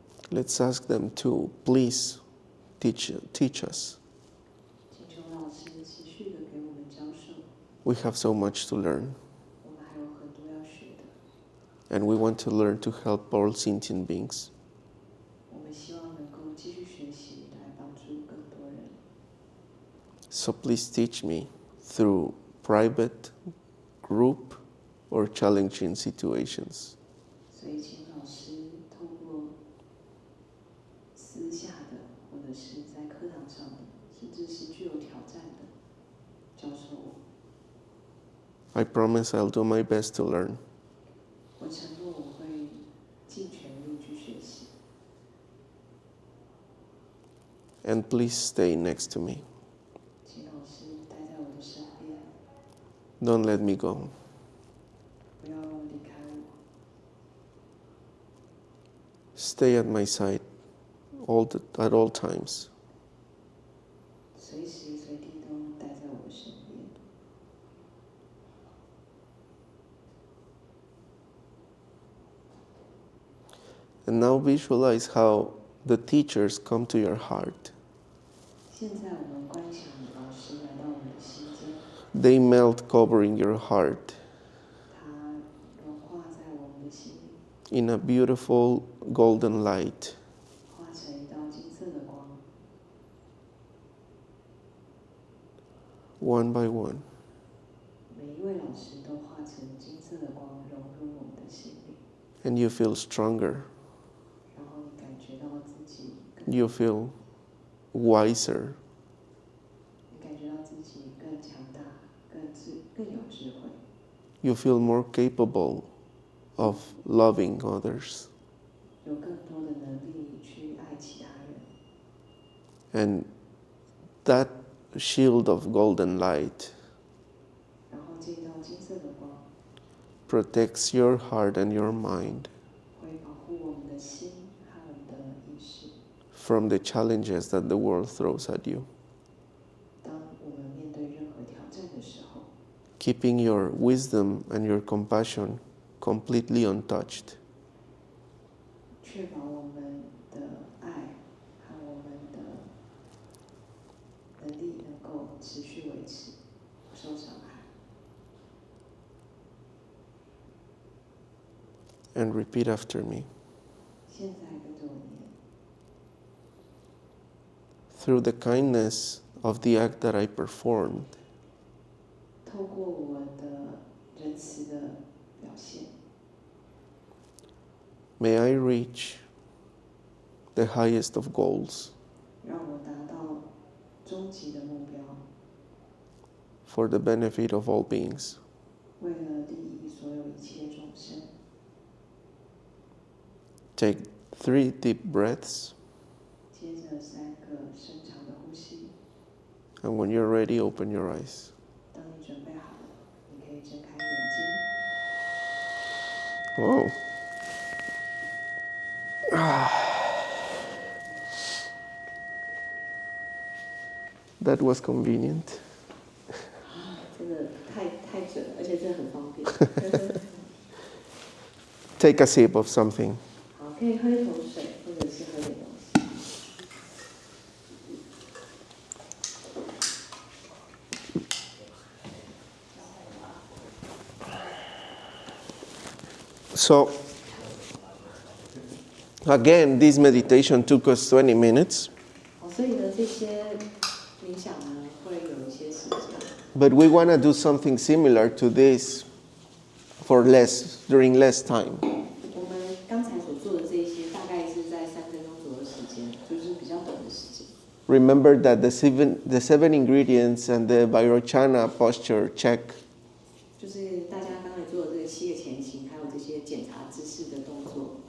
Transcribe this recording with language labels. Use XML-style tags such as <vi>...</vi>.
<en>Let's ask them to please teach us.</en> <zh>请求老师持续的给我们教授。</zh> <en>We have so much to learn,</en> <zh>我们还有很多要学的，</zh> <en>and we want to learn to help all sentient beings.</en> <zh>我们希望能够继续学习，来帮助更多人。</zh> <en>So please teach me through private, group, or challenging situations.</en> <zh>所以，请老师透过私下的，或者是在课堂上的，甚至是具有挑战的，教授我。</zh> <en>I promise I'll do my best to learn.</en> <zh>我承诺我会尽全力去学习。</zh> <en>And please stay next to me.</en> <zh>请老师待在我的身边，</zh> <en>Don't let me go.</en> <zh>不要离开我，</zh> <en>Stay at my side at all times.</en> <zh>随时随地都待在我的身边。</zh> <en>And now visualize how the teachers come to your heart.</en> <zh>现在我们观想老师来到我们的心间，</zh> <en>They melt, covering your heart</en> <zh>他融化在我们的心里，</zh> <en>in a beautiful golden light.</en> <zh>化成一道金色的光，</zh> <en>One by one.</en> <zh>每一位老时都化成金色的光，融入我们的心里。</zh> <en>And you feel stronger.</en> <zh>然后你感觉到自己</zh> <en>You feel wiser.</en> <zh>你感觉到自己更强大，更有智慧。</zh> <en>You feel more capable of loving others.</en> <zh>有更多的能力去爱其他人。</zh> <en>And that shield of golden light</en> <zh>然后这道金色的光</zh> <en>protects your heart and your mind</en> <zh>会保护我们的心和我们的意识。</zh> <en>from the challenges that the world throws at you.</en> <zh>当我们面对任何挑战的时候，</zh> <en>Keeping your wisdom and your compassion completely untouched.</en> <zh>确保我们的爱和我们的能力能够持续维持，不受伤害。</zh> <en>And repeat after me.</en> <zh>现在跟着我念，</zh> <en>Through the kindness of the act that I performed,</en> <zh>透过我的仁慈的表现，</zh> <en>may I reach the highest of goals</en> <zh>让我达到终极的目标，</zh> <en>for the benefit of all beings.</en> <zh>为了利益所有一切众生。</zh> <en>Take 3 deep breaths,</en> <zh>接着3个深长的呼吸。</zh> <en>and when you're ready, open your eyes.</en> <zh>当你准备好了，你可以睁开眼睛。</zh> <en>Oh. That was convenient.</en> <zh>真的太准了，而且真的很方便。</zh> <en>Take a sip of something.</en> <zh>好，可以喝一口水，或者是喝点东西。</zh> <en>So, again, this meditation took us 20 minutes,</en> <zh>好，所以呢，这些冥想呢会有一些时间，</zh> <en>but we want to do something similar to this for during less time.</en> <zh>我们刚才所做的这一些，大概是在3分钟左右的时间，就是比较短的时间。</zh> <en>Remember that the seven ingredients and the Vairocana posture check</en> <zh>就是大家刚才做的这个7个前行，还有这些检查姿势的动作，</zh>